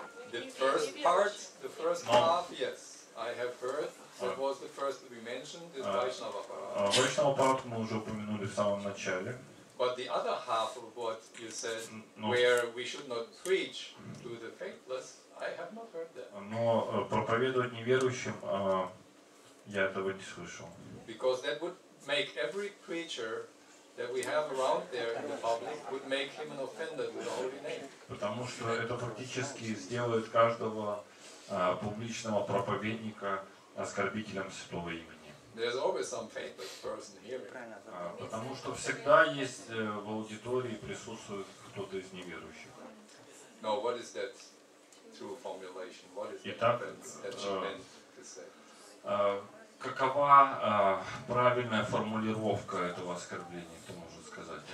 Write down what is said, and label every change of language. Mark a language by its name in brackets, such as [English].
[English] The first half, yes, I have heard. That was the first to be mentioned. This Vaishnava Parad. [Russian] Vaishnava Parad мы уже упомянули в самом начале. [English] But the other half of what you said, where we should not preach to the faithless, I have not heard that. [Russian] Но проповедовать неверующим я этого не слышал. [English] Because that would make every preacher that we have around there in the public would make him an offender to the holy name. [Russian] Потому что это фактически сделает каждого публичного проповедника оскорбителем святого имени. [English] There's always some faithless person hearing. [Russian] Потому что всегда есть в аудитории присутствует кто-то из неверующих. [English] No, what is that true formulation? What is [Russian] Итак, [English] that she meant to say? [Russian] Какова правильная формулировка этого оскорбления, кто может сказать?